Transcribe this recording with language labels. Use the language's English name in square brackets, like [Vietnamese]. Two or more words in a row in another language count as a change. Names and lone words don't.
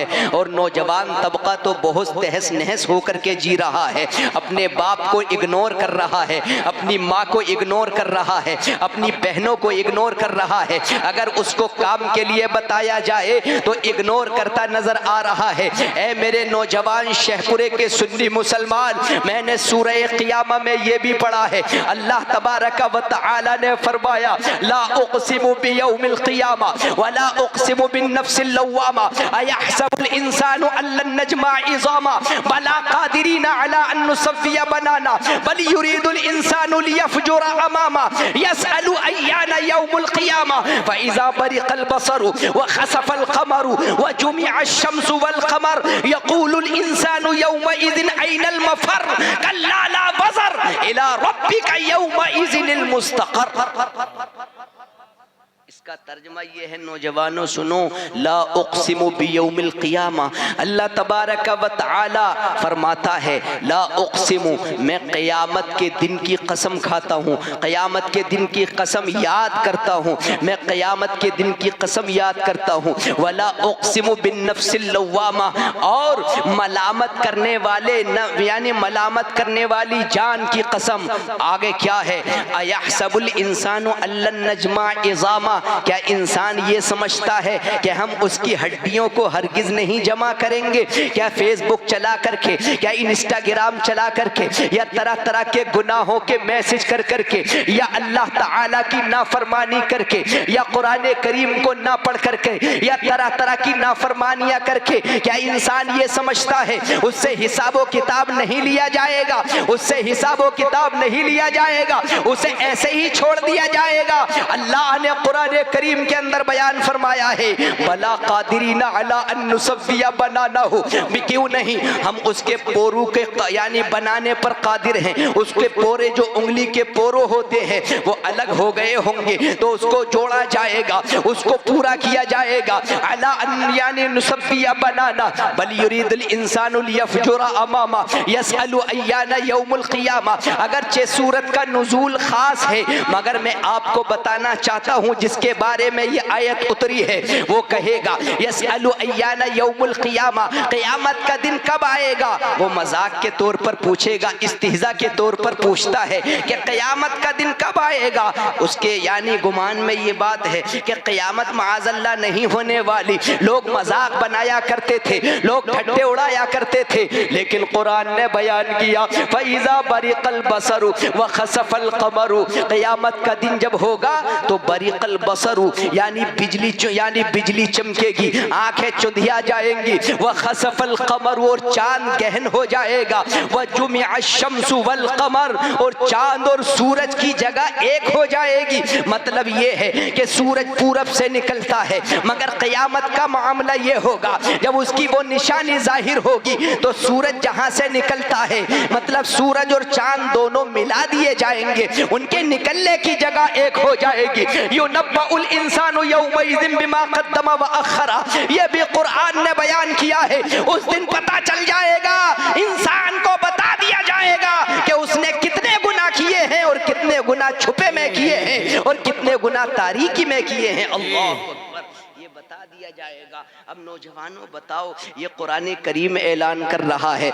[Hindi] और नौजवान तबका तो बहुत तहस नहस होकर के जी रहा है, अपने बाप को इग्नोर कर रहा है, अपनी माँ को इग्नोर कर रहा है, अपनी बहनों को इग्नोर कर रहा है। अगर उसको काम के लिए बताया जाए तो इग्नोर करता नजर आ रहा है। ऐ मेरे नौजवान शहपुरे के सुन्नी मुसलमान, मैंने सूरह क़ियामा में ये भी पढ़ा है, [Arabic] الله تبارك و [Hindi] तआला ने फरमाया, [Arabic] لا أقسم بيوم القيامة ولا أقسم بالنفس اللوامة أيحسب الإنسان ألن نجمع عظامه بلى قادرين على أن نسوي بنانه بل يريد الإنسان ليفجر أمامه يسأل أيان يوم القيامة فإذا برق البصر وخسف القمر وجمع الشمس والقمر يقول الإنسان يومئذ أين المفر كلا لا وزر إلى ربك يومئذ المستقر. [Hindi] इसका तर्जुमा ये है, नौजवानों सुनो, [Arabic] لا أقسم بيوم القيامة, الله تبارك وتعالى [Hindi] फरमाता है, [Arabic] لا أقسم, [Hindi] मैं क़यामत के दिन की कसम खाता हूँ, क़यामत के दिन की कसम याद करता हूँ, मैं क़यामत के दिन की कसम याद करता हूँ। [Arabic] ولا أقسم بالنفس اللوامة, [Hindi] और मलामत करने वाले यानी मलामत करने वाली जान की कसम। आगे क्या है, [Arabic] أيحسب الإنسان ألن نجمع عظامه, [Hindi] क्या इंसान ये समझता है कि हम उसकी हड्डियों को हरगिज नहीं जमा करेंगे? क्या फेसबुक चला करके, क्या इंस्टाग्राम चला करके, या तरह तरह के गुनाहों के मैसेज कर करके, या अल्लाह ताला की नाफरमानी करके, या कुरान करीम को ना पढ़ करके, या तरह तरह की नाफरमानियां करके, क्या इंसान ये समझता है उससे हिसाबो किताब नहीं लिया जाएगा? उससे हिसाबो किताब नहीं लिया जाएगा, उसे ऐसे ही छोड़ दिया जाएगा। अल्लाह ने कुरान करीम के अंदर बयान फरमाया है, [Arabic] بلى قادرين على أن نسوي بنانه, [Hindi] क्यों नहीं, हम उसके पोरू के यानी बनाने पर कादिर हैं। उसके पोरे जो उंगली के पोरो होते हैं वो अलग हो गए होंगे तो उसको जोड़ा जाएगा, उसको पूरा किया जाएगा। [Arabic] على أن यानी نسوي بنانه بل يريد الإنسان ليفجر أمامه يسأل أيان يوم القيامة. [Hindi] अगरचे सूरत का नुज़ूल खास है, मगर मैं आपको बताना चाहता हूँ जिसके बारे में ये आयत उतरी है, वो कहेगा [Arabic] يسأل أيان يوم القيامة, [Hindi] क़यामत का दिन कब आएगा? वो मजाक के तौर पर पूछेगा, इस्तिहज़ा के तौर पर पूछता है कि क़यामत का दिन कब आएगा। उसके यानी गुमान में ये बात है कि क़यामत माअज़ल्लाह नहीं होने वाली। लोग मजाक बनाया करते थे, लोग ठट्ठे उड़ाया करते थे, लेकिन कुरान ने बयान किया, [Arabic] فإذا برق البصر وخسف القمر, [Hindi] क़यामत का दिन जब होगा तो [Arabic] برق البصر [Hindi] यानी बिजली चमकेगी, आंखें चुंधिया जाएंगी, वह [Arabic] خسف القمر, [Hindi] और चांद गहन हो जाएगा, वह [Arabic] جمع الشمس والقمر, [Hindi] और चांद और सूरज की जगह एक हो जाएगी। मतलब ये है कि सूरज पूरब से निकलता है, मगर क़यामत का मामला ये होगा जब उसकी वो निशानी जाहिर होगी तो सूरज जहां से निकलता है, मतलब सूरज और चांद दोनों मिला दिए जाएंगे, उनके निकलने की जगह एक हो जाएगी। [Arabic] ينبأ الإنسان يومئذ بما قدم وأخر, [Hindi] ये भी कुरान ने बयान किया है। उस दिन पता चल जाएगा, इंसान को बता जाएगा कि उसने कितने गुनाह किए हैं और कितने गुनाह छुपे में किए हैं और कितने गुनाह तारीकी में किए हैं। [Arabic] الله أكبر, [Hindi] ये बता दिया जाएगा। अब नौजवानों बताओ, ये कुरान करीम ऐलान कर रहा है।